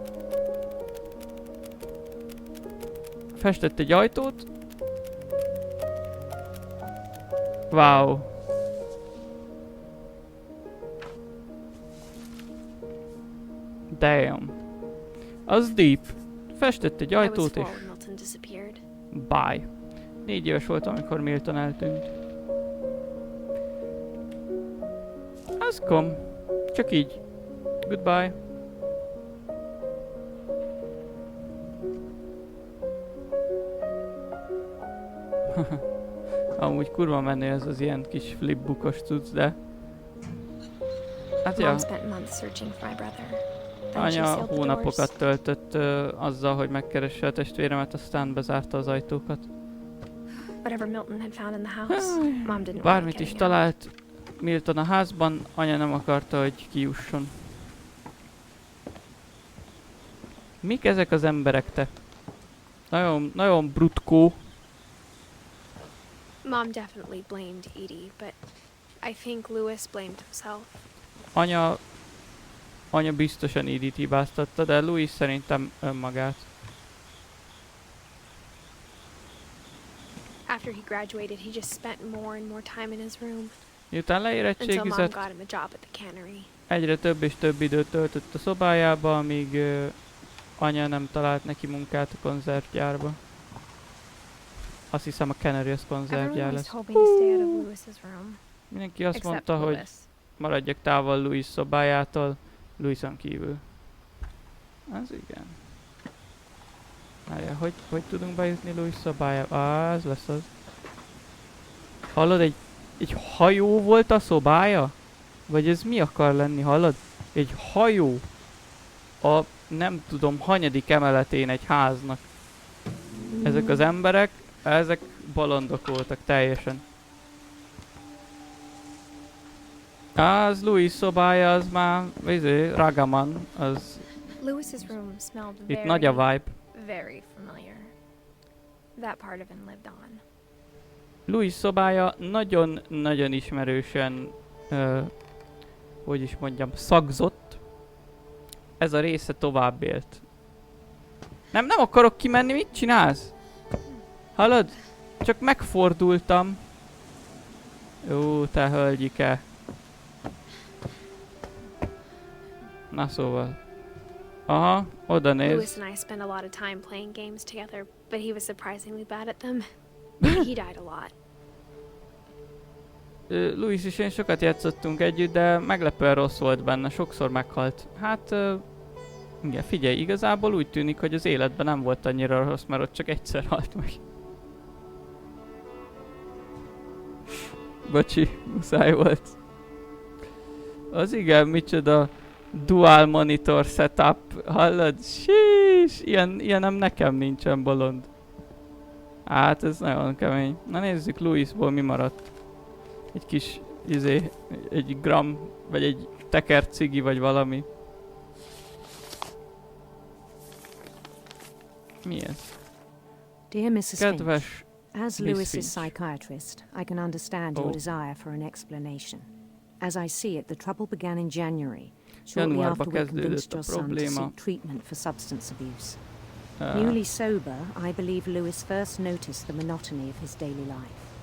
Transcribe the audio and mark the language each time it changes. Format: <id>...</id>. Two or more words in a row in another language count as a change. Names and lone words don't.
<hu>Festett egy ajtót.</hu> <en>Wow. Damn.</en> <hu>Az deep. Festett egy</hu> <en>I was</en> <hu>ajtót</hu> <en>four</en> <hu>és</hu> <en>when Milton disappeared. bye.</en> <hu>4 éves voltam, amikor Milton eltűnt. Az kom. Csak így. Goodbye. Amúgy kurva menő ez az ilyen kis flipbookos cucc, de... Hát ja,</hu> <en>Mom spent months searching for my brother. Then she</en> <hu>anya</hu> <en>sealed the doors.</en> <hu>hónapokat töltött azzal, hogy megkeresse a testvéremet, aztán bezárta az ajtókat.</hu> <en>Whatever Milton had found in the house, Mom didn't want</en> <hu>Bármit</hu> <en>it is getting out.</en> <hu>talált Milton a házban, anya nem akarta, hogy kijusson. Mik ezek az emberek, te? Nagyon brutkó.</hu> <en>Mom definitely blamed Edie, but I think Louis blamed himself.</en> <hu>Anya biztosan Edith hibáztatta, de Louis szerintem önmagát.</hu> <en>After he graduated, he just spent more and more time in his room.</en> <hu>Miután</hu> <en>until Mom</en> <hu>leérettségizett,</hu> <en>got him a job at the cannery.</en> <hu>egyre több és több időt töltött a szobájába, amíg anya nem talált neki munkát a konzervgyárba. Azt hiszem a cannery az konzervgyár</hu> <en>Everyone was</en> <hu>lesz.</hu> <en>hoping to stay out of Lewis's room.</en> <hu>Mindenki azt</hu> <en>Except</en> <hu>mondta, hogy</hu> <en>Lewis.</en> <hu>maradjak távol Louis szobájától, Louison kívül. Az igen. Várjál, hogy tudunk bejutni Louis szobájába? Ez lesz az. Hallod, egy hajó volt a szobája? Vagy ez mi akar lenni, hallod? Egy hajó a nem tudom hanyadik emeletén egy háznak. Ezek az emberek, ezek bolondok voltak teljesen. Az Louis szobája, az már, Ragaman, az</hu> <en>Lewis's room smelled</en> <hu>itt nagy a vibe.</hu> <en>very familiar. That part of him lived on.</en> <hu>Louis szobája nagyon-nagyon ismerősen, hogy is mondjam, szagzott. Ez a része tovább élt. Nem akarok kimenni, mit csinálsz? Hallod? Csak megfordultam. Jó, te hölgyike. Na szóval. Aha, oda</hu> <en>Lewis</en> <hu>néz.</hu> <en>and I spent a lot of time playing games together, but he was surprisingly bad at them. He died a lot.</en> <hu>Louis és én sokat játszottunk együtt, de meglepően rossz volt benne, sokszor meghalt. Hát, igen, figyelj, igazából úgy tűnik, hogy az életben nem volt annyira rossz, mert ott csak egyszer halt meg. Bocsi, muszáj volt. Az igen, micsoda</hu> <en>dual monitor setup,</en> <hu>hallod? Sís, ilyenem nekem nincsen, bolond. Hát ez nagyon kemény. Na nézzük, Louisból mi maradt. Egy kis, egy gram, vagy egy teker cigi, vagy valami. Mi ez?</hu> <en>Dear Mrs. Finch,</en> <hu>Kedves</hu> <en>as</en> <hu>Miss</hu> <en>Lewis's</en> <hu>Finch.</hu> <en>psychiatrist, I can understand your Oh. desire for an explanation. As I see it, the trouble began in January, shortly</en> <hu>Januárban</hu> <en>after we</en> <hu>kezdődött</hu> <en>convinced</en> <hu>a</hu> <en>your son to</en> <hu>probléma.</hu> <en>seek treatment for substance abuse. Uh, Newly sober, I believe Lewis first noticed the monotony of his daily life.</en>